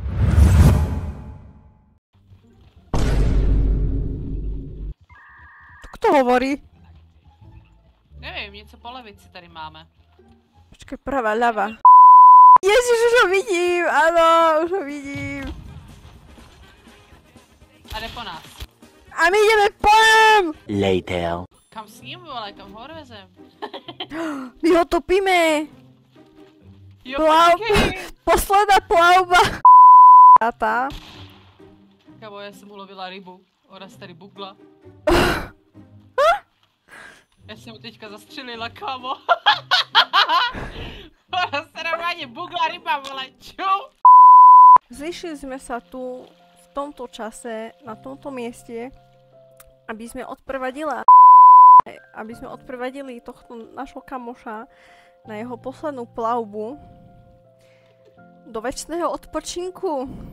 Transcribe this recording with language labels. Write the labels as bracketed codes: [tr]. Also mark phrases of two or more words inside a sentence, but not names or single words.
[sk] Kto hovorí? [cs] Nevím, něco po levici tady máme. Počkej, pravá, ľava. [sk] Ježiš, už ho vidím, áno, už ho vidím. [cs] A jde po nás. [sk] A my ideme po ňom! Later. Kam s ním, vole, kam ho odvezem? My ho topíme! Jo, [cs] Počkej! [sk] Posledná plavba! [cs] Táta. Kamo, já jsem ulovila rybu. Ona se tady bugla. Já jsem mu teďka zastřelila, kámo. Ona se normálně bugla ryba, vole, čau. [sk] Zišli sme sa tu v tomto čase, na tomto mieste, aby sme odprevadili tohto našho kamoša na jeho poslednú plavbu do večného odpočinku.